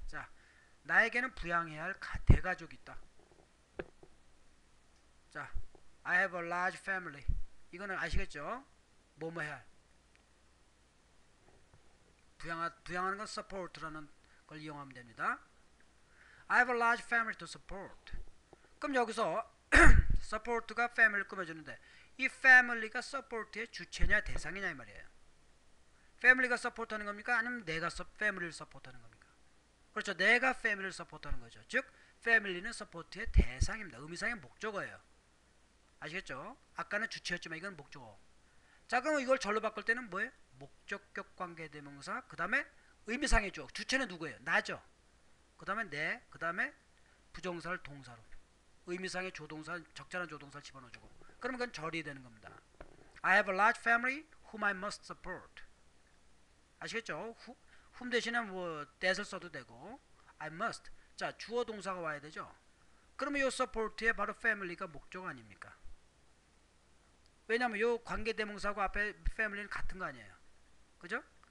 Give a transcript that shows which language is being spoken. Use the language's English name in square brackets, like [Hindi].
[Korean] 자, 나에게는 부양해야 할 대가족이 있다. 자, [English] I have a large family. [Korean] 이거는 아시겠죠? 뭐뭐 해야 할. 부양하는 건 support라는 걸 이용하면 됩니다. [English] I have a large family to support. [Korean] 그럼 여기서 support가 family를 꾸며주는데 이 family가 support의 주체냐 대상이냐 이 말이에요. family가 support하는 겁니까? 아니면 내가 family를 support하는 겁니까? 그렇죠. 내가 family를 support하는 거죠. 즉 family는 support의 대상입니다. 의미상의 목적어예요. 아시겠죠? 아까는 주체였지만 이건 목적어. 자, 그럼 이걸 절로 바꿀 때는 뭐예요? 목적격 관계 대명사 그 다음에 의미상의 주어. 주체는 누구예요? 나죠. 그 다음에 내, 그 다음에 부정사를 동사로 의미상의 조동사, 적절한 조동사를 집어넣어주고 그러면 그건 절이 되는 겁니다. [English] I have a large family whom I must support. [Korean] 아시겠죠? whom 대신에 뭐 that을 써도 되고 [English] I must [Korean] 자, 주어 동사가 와야 되죠. 그러면 요 support에 바로 family가 목적 아닙니까? 왜냐면 요 관계대명사하고 앞에 family는 같은 거 아니에요. 그죠?